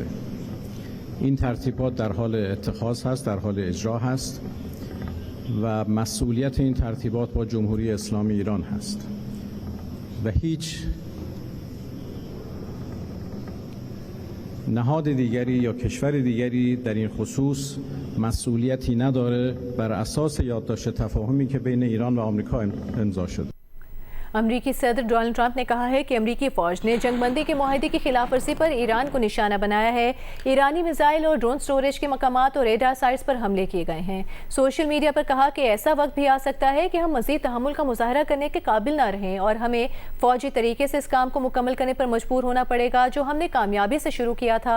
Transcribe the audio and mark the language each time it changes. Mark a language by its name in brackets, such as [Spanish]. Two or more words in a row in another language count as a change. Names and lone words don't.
[Persian] این ترتیبات در حال اتخاذ هست، در حال اجرا هست و مسئولیت این ترتیبات با جمهوری اسلامی ایران هست و هیچ نهاد دیگری یا کشور دیگری در این خصوص مسئولیتی نداره بر اساس یادداشت تفاهمی که بین ایران و آمریکا امضا شده. [Urdu] امریکی صدر ڈونلڈ ٹرمپ نے کہا ہے کہ امریکی فوج نے جنگ بندی کے معاہدے کی خلاف ورزی پر ایران کو نشانہ بنایا ہے۔ ایرانی میزائل اور ڈرون سٹوریج کے مقامات اور [English] radar sites [Urdu] پر حملے کیے گئے ہیں۔ [English] social media [Urdu] پر کہا کہ ایسا وقت بھی آ سکتا ہے کہ ہم مزید تحمل کا مظاہرہ کرنے کے قابل نہ رہیں اور ہمیں فوجی طریقے سے اس کام کو مکمل کرنے پر مجبور ہونا پڑے گا جو ہم نے کامیابی سے شروع کیا تھا۔